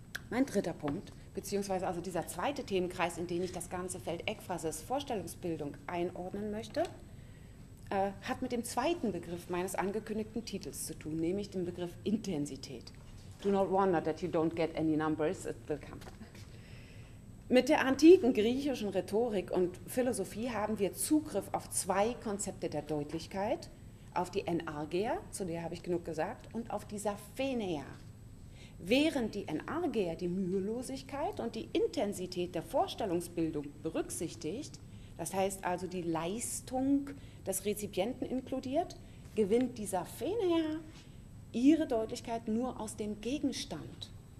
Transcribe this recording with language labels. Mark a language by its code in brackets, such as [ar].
[de] Mein dritter Punkt, beziehungsweise also dieser zweite Themenkreis, in den ich das ganze Feld Ekphrasis, Vorstellungsbildung einordnen möchte, hat mit dem zweiten Begriff meines angekündigten Titels zu tun, nämlich dem Begriff Intensität. [en] Do not wonder that you don't get any numbers, it will come. [de] Mit der antiken griechischen Rhetorik und Philosophie haben wir Zugriff auf zwei Konzepte der Deutlichkeit, auf die Enargeia, zu der habe ich genug gesagt, und auf die Sapheneia. Während die Enargeia die Mühelosigkeit und die Intensität der Vorstellungsbildung berücksichtigt, das heißt also die Leistung des Rezipienten inkludiert, gewinnt die Sapheneia ihre Deutlichkeit nur aus dem Gegenstand.